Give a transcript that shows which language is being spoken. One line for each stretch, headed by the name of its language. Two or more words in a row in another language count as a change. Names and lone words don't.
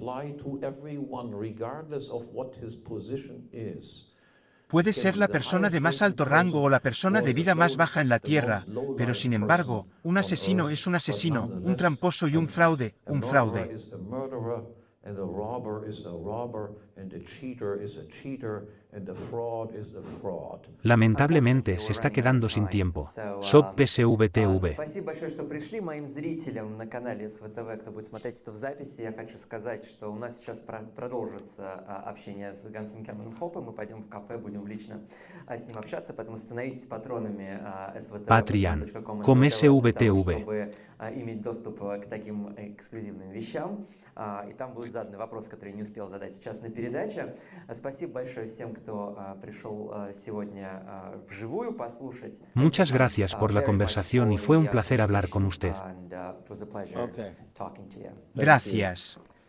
Spanish: Puede ser la persona de más alto rango o la persona de vida más baja en la tierra, pero sin embargo, un asesino es un asesino, un tramposo y un fraude, un fraude. Lamentablemente se está quedando sin tiempo. SOP PSVTV.
Russian: Спасибо большое, что пришли. Моим зрителям на канале СВТВ, кто будет смотреть это в записи, я хочу сказать, что у нас сейчас продолжится общение с Гансом Германом Хоппе. Мы пойдем в кафе, будем лично с ним общаться, поэтому становитесь патронами СВТВ. Patreon, com SVTV. Чтобы иметь доступ к таким эксклюзивным вещам. И там будут заданы вопросы, которые я не успел задать сейчас на передаче. Спасибо большое всем, кто пришел сегодня вживую послушать.
Spanish: Muchas gracias por la conversación y fue un placer hablar con usted. Gracias.